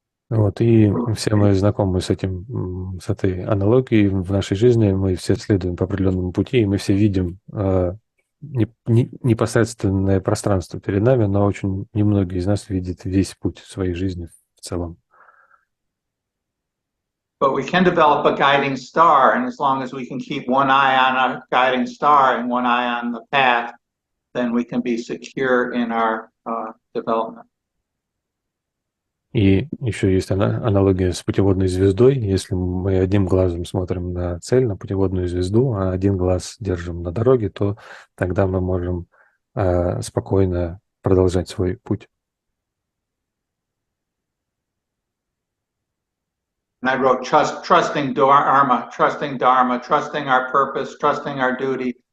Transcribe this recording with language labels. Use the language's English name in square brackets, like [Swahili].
[Russian] Вот, и все мы знакомы с с этой аналогией в нашей жизни, мы все следуем по определенному пути, и мы все видим непосредственное пространство перед нами, но очень немногие из нас видят весь путь своей жизни в целом. [English] But we can develop a guiding star, and as long as we can keep one eye on our guiding star and one eye on the path, then we can be secure in our development. [Russian] И еще есть аналогия с путеводной звездой. Если мы одним глазом смотрим на цель, на путеводную звезду, а один глаз держим на дороге, то тогда мы можем спокойно продолжать свой путь. [English] And I wrote, trusting Dharma, trusting our purpose, trusting our duty.